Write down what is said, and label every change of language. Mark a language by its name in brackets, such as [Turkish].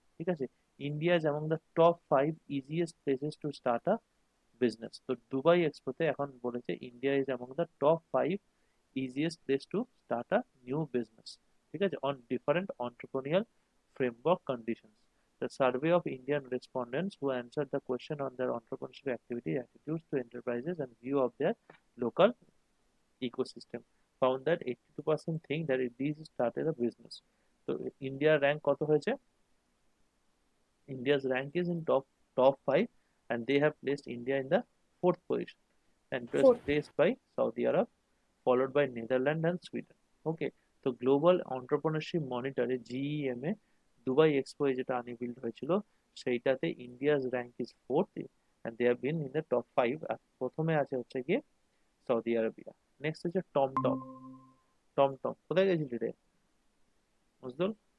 [Bangla] ঠিক আছে, [English] India is among the top 5 easiest places to start a business. [Bangla] তো Dubai এক্সপোতে এখন বলেছে [English] India is among the top 5 easiest place to start a new business, [Bangla] ঠিক আছে, [English] on different entrepreneurial framework conditions. The survey of Indian respondents who answered the question on their entrepreneurship activity, attitudes to enterprises and view of their local ecosystem found that 82% think that it is started a business. So India rank [Bangla] কত হয়েছে? [English] India's rank is in top 5, and they have placed India in the fourth position, and it was Fourth. placed by Saudi Arab, followed by Netherlands and Sweden. Okay, [Bangla] তো [English] global entrepreneurship মনিটরে GEM এ Dubai Expo [Bangla] যেটা আনভিল্ড হয়েছিল, সেইটাতে [English] India's rank is fourth, and they have been in the top 5। [Bangla] আর প্রথমে আছে হচ্ছে গিয়ে Saudi Arabia. Next হচ্ছে টমটম। টমটম কোথায় গেছিলি রে মজদুল?